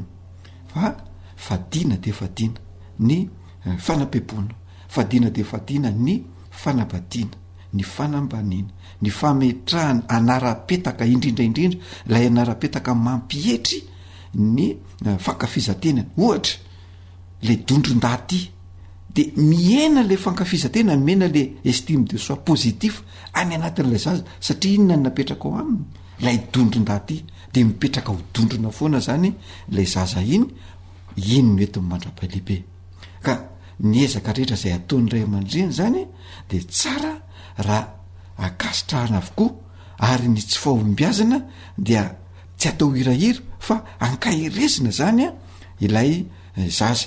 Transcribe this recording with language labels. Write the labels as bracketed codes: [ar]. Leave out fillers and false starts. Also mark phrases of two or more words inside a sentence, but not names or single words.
[mg] Fa fadiana dia fadiana ny fanapepona, fadiana dia fadiana ny fanabadiana, ny fanambaniana, ny fametrahany anara-petaka indrindraindrindra ilay anara-petaka mampietry ny fankafizantenany. Ohatra le dondron-daty dia miena le fankafizantena, miena le [fr] estime de soi positif [mg] any anatin'ilay zaza, satria inona ny napetraka ao aminy lay dondron-daty dia mipetraka ho dondrona foana zany lay zaza iny no ety mandra-palehibe. Ka ny ezaka rehetra izay ataon'ny ray aman-dreny zany dia tsara raha akasitrahana avokoa, ary ny tsy fahombiazana dia tsy atao hirahira fa ankahirezina zany ilay zaza.